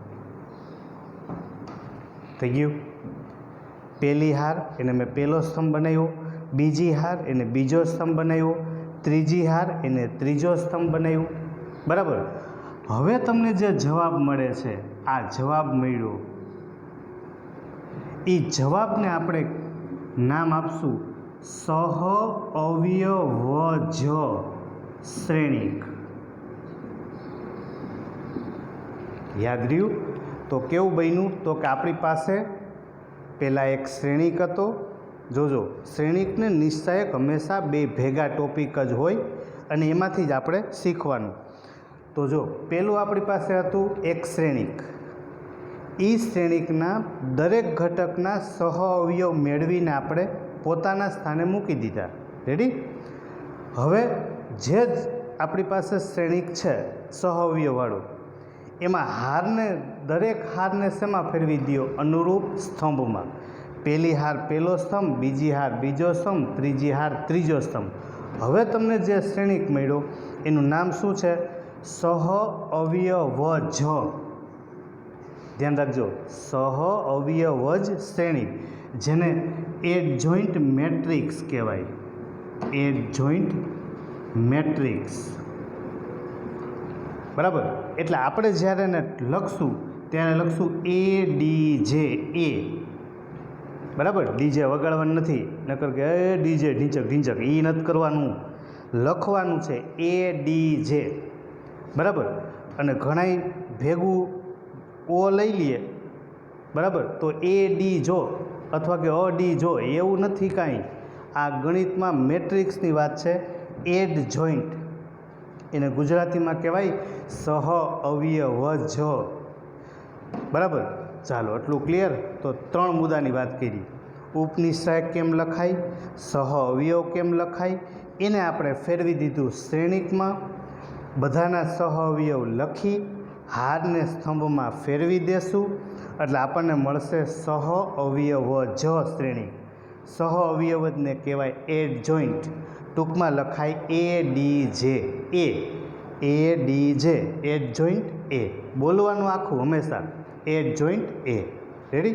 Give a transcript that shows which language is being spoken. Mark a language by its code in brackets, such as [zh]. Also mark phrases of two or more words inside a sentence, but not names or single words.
[gu] થઈ ગયું, પેલી હાર એને મેં પેલો સ્તંભ બનાવ્યો, બીજી હાર એને બીજો સ્તંભ બનાવ્યો, ત્રીજી હાર એને ત્રીજો સ્તંભ બનાવ્યો, બરાબર। હવે તમને જે જવાબ મળે છે, આ જવાબ મળ્યો, ઈ જવાબને આપણે નામ આપશું સહ અવયવજ શ્રેણિક। યાદ રહ્યું? તો કેવું બન્યું તો કે આપણી પાસે પહેલા એક શ્રેણિક હતો। જોજો, શ્રેણિકને નિશ્ચાયક હંમેશા બે ભેગા ટૉપિક જ હોય અને એમાંથી જ આપણે શીખવાનું। તો જો પેલું આપણી પાસે હતું એક શ્રેણિક, ઈ શ્રેણિકના દરેક ઘટકના સહ અવયવ મેળવીને આપણે પોતાના સ્થાને મૂકી દીધા, रेडी। હવે જે આપણી પાસે શ્રેણિક છે સહ અવયવવાળું, એમાં હારને દરેક હારને શેમાં ફેરવી દો? અનુરૂપ સ્તંભમાં। પેલી હાર પેલો સ્તંભ, બીજી હાર બીજો સ્તંભ, ત્રીજી હાર ત્રીજો સ્તંભ। હવે તમને જે શ્રેણિક મળ્યો એનું નામ શું છે? સહ અવયવજ। ધ્યાન રાખજો, સહ અવયવજ શ્રેણિક, જેને [en] adjoint matrix [gu] કહેવાય। [en] adjoint matrix, बराबर। [gu] એટલે આપણે જ્યારે એને લખશું ત્યારે લખશું ADJ, એ, બરાબર। ડીજે વગાડવાનું નથી, નકર કે ડીજે ઢીંચક ઢીંચક, ઈ નથી કરવાનું, લખવાનું છે ADJ, બરાબર। અને ઘણાય ભેગું ઓ લઈ લીએ, બરાબર, તો AD જો અથવા કે અડી જો એવું નથી કાંઈ। આ ગણિતમાં મેટ્રિક્સની વાત છે, એડજૉઇન્ટ, એને ગુજરાતીમાં કહેવાય સહ અવયવજ, બરાબર। ચાલો આટલું ક્લિયર। તો 3 મુદ્દાની વાત કરી, ઉપનિશ્ચાયક કેમ લખાય, સહ અવયવ કેમ લખાય, એને આપણે ફેરવી દીધું શ્રેણિકમાં, બધાના સહ અવયવ લખી હારને સ્તંભમાં ફેરવી દેશું એટલે આપણને મળશે સહ અવયવજ શ્રેણી। સહ અવયવજને કહેવાય એડજોઇન્ટ, ટૂંકમાં લખાય ADJ, ADJ, એડજોઇન્ટ એ। બોલવાનું આખું હંમેશા એડજોઇન્ટ એ, રેડી।